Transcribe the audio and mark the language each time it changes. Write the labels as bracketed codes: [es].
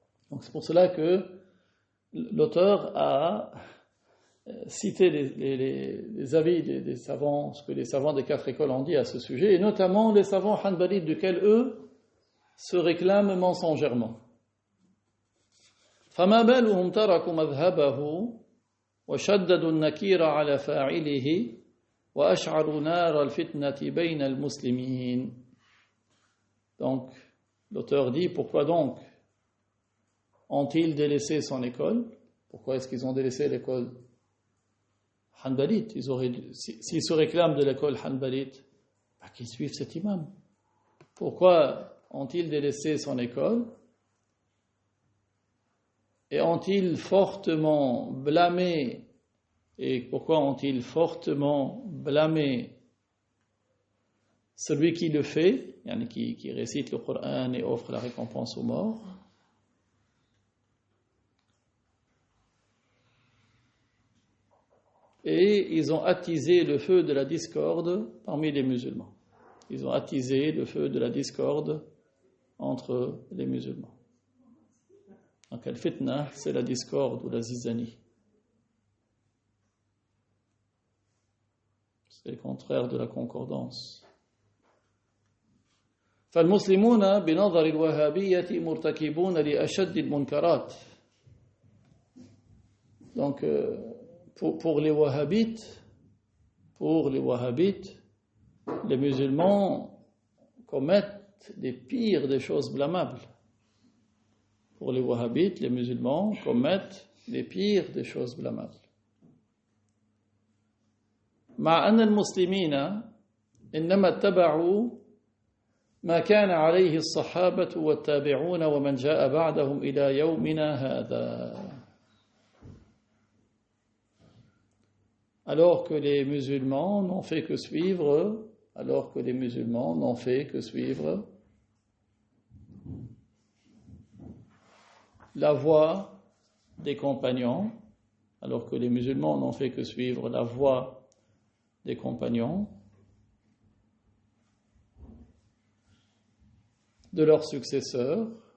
[fr] Donc c'est pour cela que l'auteur a cité les avis des savants, ce que les savants des quatre écoles ont dit à ce sujet, et notamment les savants hanbalites duquel eux se réclament mensongèrement. [ar] فما بالهم تركوا مذهبه وشددوا النكير على فاعله وأشعلوا نار الفتنة بين المسلمين. [fr] Donc l'auteur dit, pourquoi donc ont-ils délaissé son école? Pourquoi est-ce qu'ils ont délaissé l'école hanbalite? S'ils se réclament de l'école hanbalite, qu'ils suivent cet imam. Pourquoi ont-ils délaissé son école? Et ont-ils fortement blâmé? Et pourquoi ont-ils fortement blâmé celui qui le fait, qui récite le Coran et offre la récompense aux morts? Et ils ont attisé le feu de la discorde parmi les musulmans. Ils ont attisé le feu de la discorde entre les musulmans. Donc al-fitna, c'est la discorde ou la zizanie. C'est le contraire de la concordance. [ar] فالمسلمون بنظر الوهابية مرتكبون لأشد المنكرات. [fr] Donc pour les wahhabites, les musulmans commettent les pires des choses blâmables. Pour les wahhabites, les musulmans commettent les pires des choses blâmables. [ar] مع أن المسلمين إنما اتبعوا ما كان عليه الصحابة والتابعون ومن جاء بعدهم إلى يومنا هذا. [fr] alors que les musulmans n'ont fait que suivre la voie des compagnons, alors que les musulmans n'ont fait que suivre la voie des compagnons, de leurs successeurs,